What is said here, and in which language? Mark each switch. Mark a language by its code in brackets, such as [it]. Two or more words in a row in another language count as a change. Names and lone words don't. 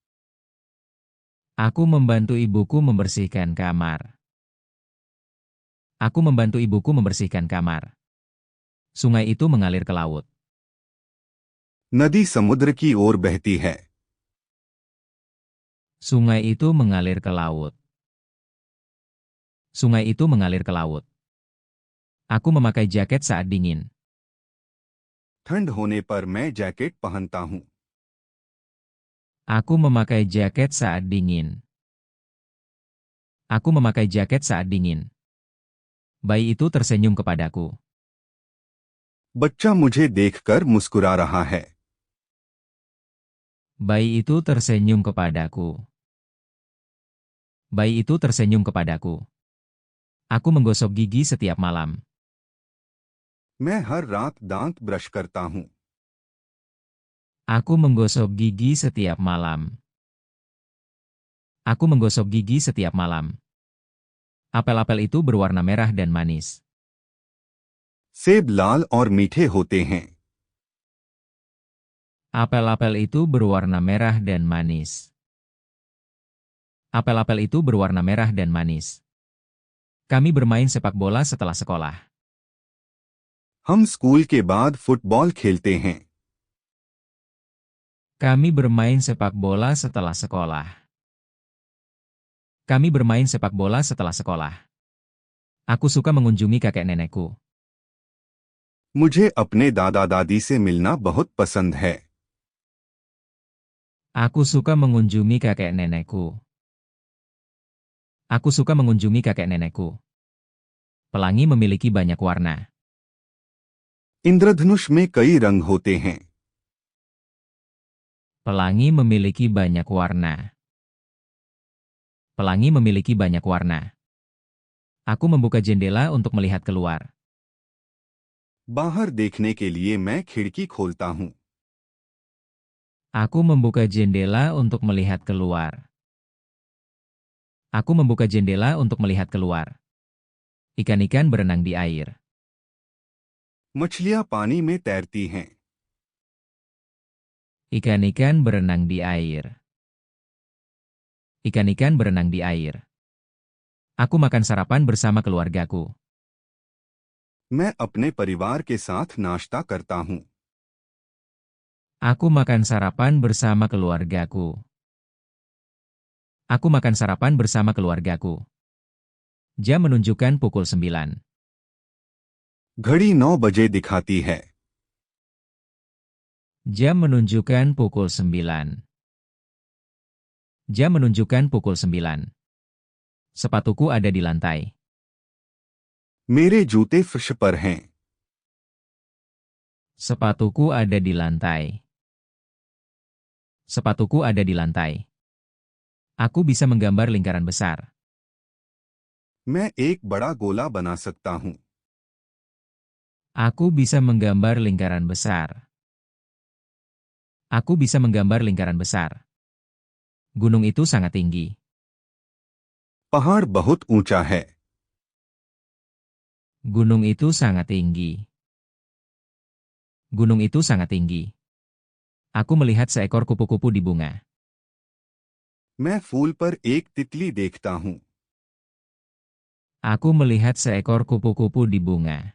[id] Aku membantu ibuku membersihkan kamar. Aku membantu ibuku membersihkan kamar. Sungai itu mengalir ke laut. [hi] नदी समुद्र की ओर बहती है। [id] Sungai itu mengalir ke laut. Sungai itu mengalir ke laut. Aku memakai jaket saat dingin. [hi] ठंड होने पर मैं जैकेट पहनता हूँ। [id] Aku memakai jaket saat dingin. Aku memakai jaket saat dingin. Bayi itu tersenyum kepadaku. [hi] बच्चा मुझे देखकर मुस्कुरा रहा है। [id] Bayi itu tersenyum kepadaku. Bayi itu tersenyum kepadaku. Aku menggosok gigi setiap malam. [hi] मैं हर रात दांत ब्रश करता हूँ। [id] Aku menggosok gigi setiap malam. Aku menggosok gigi setiap malam. Apel-apel itu berwarna merah dan manis. [hi] सेब लाल और मीठे होते हैं। [id] Apel-apel itu berwarna merah dan manis. Apel-apel itu berwarna merah dan manis. Kami bermain sepak bola setelah sekolah. [hi] हम स्कूल के बाद फुटबॉल खेलते हैं। [id] Kami bermain sepak bola setelah sekolah. Kami bermain sepak bola setelah sekolah. Aku suka mengunjungi kakek nenekku. [hi] मुझे अपने दादा दादी से मिलना बहुत पसंद है। [id] Aku suka mengunjungi kakek nenekku. Aku suka mengunjungi kakek nenekku. Pelangi memiliki banyak warna. [hi] इंद्रधनुष में कई रंग होते हैं। [id] Pelangi memiliki banyak warna. Pelangi memiliki banyak warna. Aku membuka jendela untuk melihat keluar. [hi] बाहर देखने के लिए मैं खिड़की खोलता हूँ। [id] Aku membuka jendela untuk melihat keluar. Aku membuka jendela untuk melihat keluar. Ikan-ikan berenang di air. [hi] मछलियाँ पानी में तैरती हैं। [id] Ikan-ikan berenang di air. Ikan-ikan berenang di air. Aku makan sarapan bersama keluargaku. [hi] मैं अपने परिवार के साथ नाश्ता करता हूँ। [id] Aku makan sarapan bersama keluargaku. Aku makan sarapan bersama keluargaku. Jam menunjukkan pukul 9. [hi] घड़ी 9 बजे दिखाती है। [id] Jam menunjukkan pukul 9. Jam menunjukkan pukul 9. Sepatuku ada di lantai. [hi] मेरे जूते फर्श पर हैं। [id] Sepatuku ada di lantai. Sepatuku ada di lantai. Aku bisa menggambar lingkaran besar. [hi] मैं एक बड़ा गोला बना सकता हूँ। [id] Aku bisa menggambar lingkaran besar. Aku bisa menggambar lingkaran besar. Gunung itu sangat tinggi. [hi] पहाड़ बहुत ऊंचा है। [id] Gunung itu sangat tinggi. Gunung itu sangat tinggi. Aku melihat seekor kupu-kupu di bunga. [hi] मैं फूल पर एक तितली देखता हूँ। [id] Aku melihat seekor kupu-kupu di bunga.